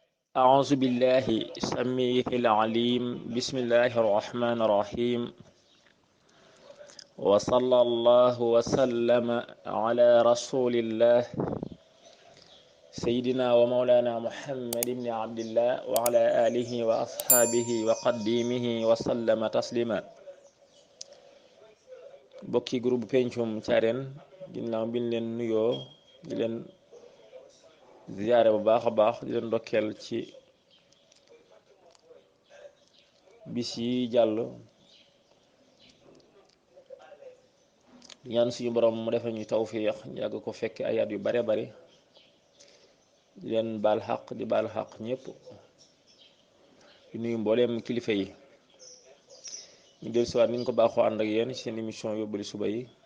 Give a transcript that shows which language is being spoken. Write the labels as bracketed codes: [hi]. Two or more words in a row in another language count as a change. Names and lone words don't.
[ar] أعوذ بالله السميع العليم بسم الله الرحمن الرحيم وصلى الله وسلم على رسول الله سيدنا ومولانا محمد بن عبد الله وعلى آله وأصحابه وقديمه وسلم تسليما [wo] bokki groupe Pencum Thiarène ginnaaw bi ñu leen nuyoo di leen ziyaare bu baax a baax di leen ndokkeel ci bis yi jàll ñaan suñu borom mu defal ñu tawfiix yàgg ko fekk ay at yu bare bari di leen baal xaq di baal xaq ñëpp di nuyu mbooleem kilifa yi ñu del siwaat niñ ko baaxoo ànd ak yéen seen émission yóbbali suba yi